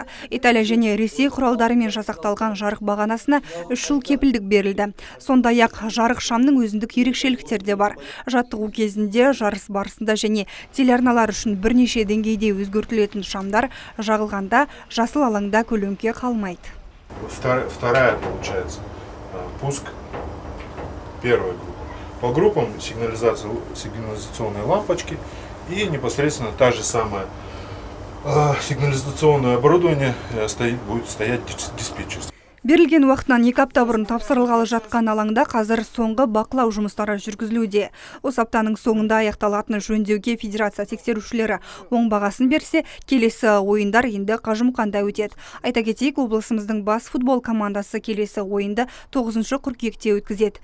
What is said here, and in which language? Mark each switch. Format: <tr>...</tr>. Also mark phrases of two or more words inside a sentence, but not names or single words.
<kk>Италия және Ресей құралдарымен жасақталған жарық бағанасына 3 жыл кепілдік берілді. Сондай-ақ жарық шамның өзіндік ерекшеліктері де бар. Жаттығу кезінде, жарыс барысында және телеарналар үшін бірнеше деңгейде өзгертілетін шамдар жағылғанда жасыл алаңда көлеңке қалмайды.</kk> <ru>Вторая, получается, пуск первой группы. По группам сигнализационные лампочки и непосредственно та же самая сигнализационное оборудование будет стоять диспетчер.</ru> <kk>Берілген уақытынан 2 апта бұрын тапсырылғалы жатқан алаңда қазір соңғы бақылау жұмыстары жүргізілуде. Осы аптаның соңында аяқталатын жөндеуге федерация тексерушілері оң бағасын берсе, келесі ойындар енді қажымұқанда өтеді. Айта кетейік, облысымыздың бас футбол командасы келесі ойынды 9 қыркүйекте өткізеді.</kk>